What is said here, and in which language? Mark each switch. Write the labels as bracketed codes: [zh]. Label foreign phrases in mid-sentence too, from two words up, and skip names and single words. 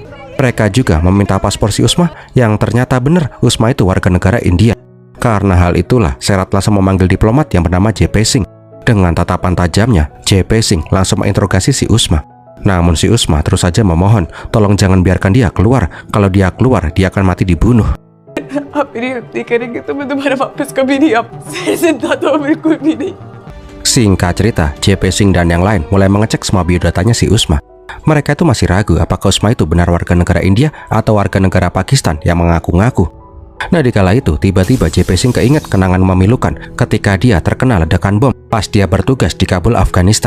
[id] Mereka juga meminta paspor si Usma yang ternyata benar Usma itu warga negara India. Karena hal itulah Serat langsung memanggil diplomat yang bernama JP Singh. Dengan tatapan tajamnya, JP Singh langsung menginterogasi si Usma. Namun si Usma terus saja memohon tolong jangan biarkan dia keluar. Kalau dia keluar, dia akan mati dibunuh. [hi] आप मेरी हत्या करेंगे तो मैं तुम्हारा वापस कभी नहीं आ सकता, जिंदा तो बिल्कुल भी नहीं। [id] Singkat cerita, JP Singh dan yang lain mulai mengecek semua biodatanya si Usma. Mereka itu masih ragu apakah Usma itu benar warga negara India atau warga negara Pakistan yang mengaku-ngaku. Nah, di kala itu tiba-tiba JP Singh keinget kenangan memilukan ketika dia terkena ledakan bom pas dia bertugas di Kabul, Afghanistan.